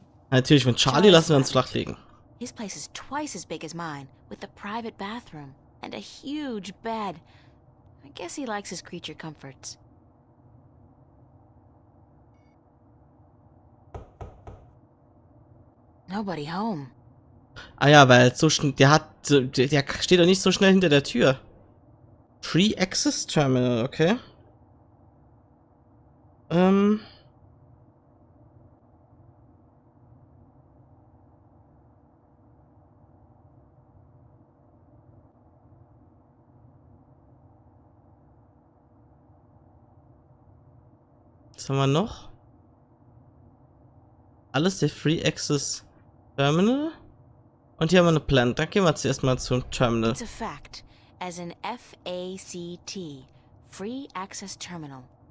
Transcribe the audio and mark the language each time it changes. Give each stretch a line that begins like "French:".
German: Natürlich, von Charlie lassen wir uns flachlegen.
English: His place is twice as big as mine, with a private bathroom and a huge bed. I guess he likes his creature comforts. Nobody home.
German: Ah ja, weil so schnell, der steht doch nicht so schnell hinter der Tür.
English: Free Access Terminal, okay.
German: Was haben wir noch? Alles der Free Access Terminal. Und hier haben wir eine Plant. Dann gehen wir zuerst mal zum Terminal.
English: It's a fact, as in F-A-C-T, Free Access Terminal.